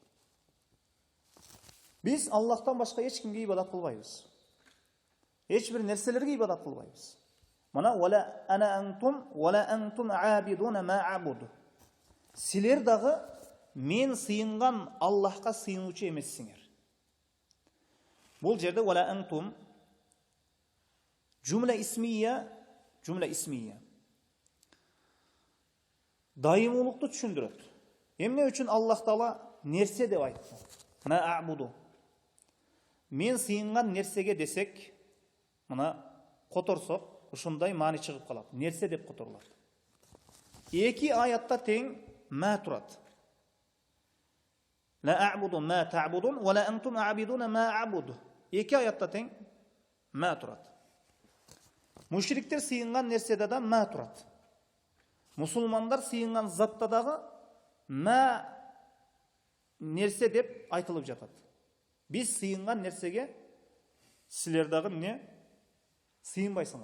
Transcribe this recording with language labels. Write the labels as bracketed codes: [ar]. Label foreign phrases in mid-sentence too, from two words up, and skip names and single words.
[ky] Биз Аллахтан башка эч кимге ибадат кылбайбыз. Эч бир нерселерге ибадат кылбайбыз. [ar] مينا ولا أنا أنتم ولا أنتم عابدون ما أعبد. [ky] Силер дагы мен сыйынган Аллахка сыйынуучу эмессиңер. Бул жерде [ar] ولا أنتم جملة اسمية [ky] дайымуулукту түшүндүрөт. Эмне үчүн Аллах Таала нерсе деп айтты? [ar] ما أعبد. [ky] Мен сыйынган нерсеге десек, мына которсок, ушундай маани чыгып калат. Нерсе деп которулат. Эки аятта тең ма турат. [ar] لا أعبد ما تعبدون ولا أنتم عابدون ما أعبد. [ky] Эки аятта тең ма турат. Мушриктер сыйынган нерседе да ма турат. Мусулмандар сыйынган затта дагы ма нерсе деп айтылып жатат. Биз сыйынган нерсеге силер дагы эмне сыйынбайсыңар.